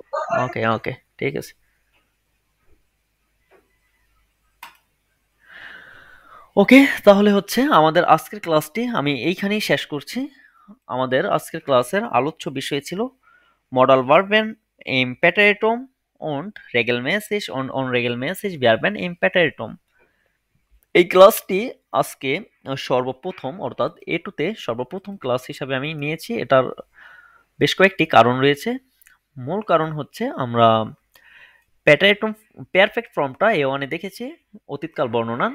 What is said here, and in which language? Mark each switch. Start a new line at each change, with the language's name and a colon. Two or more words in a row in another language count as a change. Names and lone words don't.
Bangla: ওকে ওকে, ঠিক আছে। ওকে, তাহলে হচ্ছে আমাদের আজকের ক্লাসটি আমি এইখানেই শেষ করছি। আমাদের আজকের ক্লাসের আলোচ্য বিষয় ছিল
German: Modalverben im Präteritum und regelmäßig und unregelmäßig Verben im Präteritum।
Bangla: এই ক্লাসটি আজকে সর্বপ্রথম অর্থাৎ A2 তে সর্বপ্রথম ক্লাস হিসাবে আমি নিয়েছি। এটার বেশ কয়েকটি কারণ রয়েছে। মূল কারণ হচ্ছে আমরা প্যাটারেটম পারফেক্ট ফর্মটা A1 এ দেখেছি, অতীতকাল বর্ণনা।